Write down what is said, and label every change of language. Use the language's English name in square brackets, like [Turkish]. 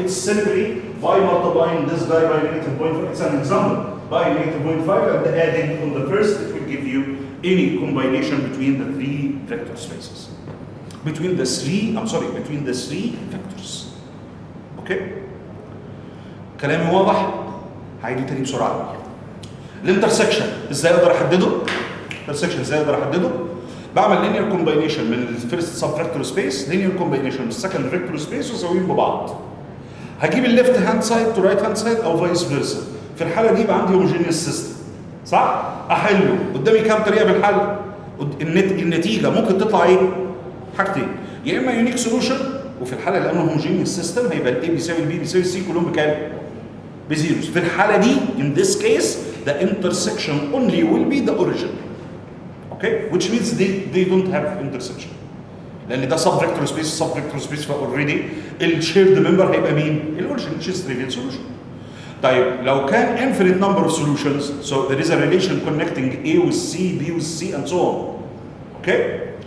[English] It's simply by multiplying this guy by negative 0.5. It's an example. By negative 0.5 and adding on the first, it will give you any combination between the three vector spaces. Between the three vectors. Okay? [Arabic] كلامي واضح؟ هعيده تاني بسرعة. الانترسكشن ازاي اقدر احدده؟ الانترسكشن ازاي اقدر احدده؟ بعمل linear combination من الفيرست سب فيكتور سبيس، linear combination من السكند فيكتور سبيس واسويهم ببعض. هجيب الليفت هاند سايد تو رايت هاند سايد او فايس فيرسا. في الحالة دي يبقى عندي هوموجينيوس سيستم. صح؟ احله. قدامي كام طريقة في الحل؟ النتيجة ممكن تطلع ايه؟ حاجتين. يا اما يونيك سولوشن، وفي الحالة اللي انا هوموجينيوس سيستم هيبقى الاي بيساوي البي بيساوي السي كلهم بكام؟ بزيروز. في الحالة دي [English] in this case the intersection only will be the origin. Okay? Which means they don't have intersection. [Arabic] لأن ده [English] sub vector space فalready [Arabic] الشيرد ممبر هيبقى مين؟ الاوريجن [English] which is trivial solution. [Arabic] طيب [English] لو كان infinite number of solutions, so there is a relation connecting A with C, B with C, and so on. Okay?